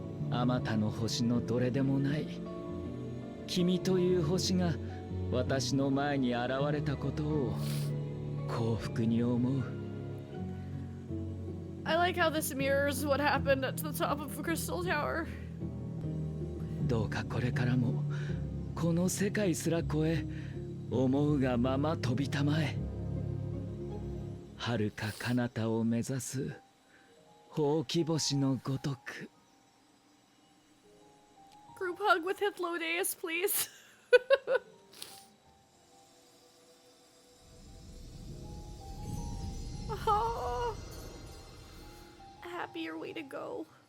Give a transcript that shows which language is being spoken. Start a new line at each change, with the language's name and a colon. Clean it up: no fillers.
Japanese: あまたの星のどれでもない君という星が私の前に現れたことを幸福に思う。
English: I like how this mirrors what happened at the top of the Crystal Tower.
Japanese: どうかこれからもこの世界すら超え思うがまま飛びたまえ。遥か彼方を目指すほうき星のごとく。
English: Group hug with Hitlodeus, please. Oh, a happier way to go.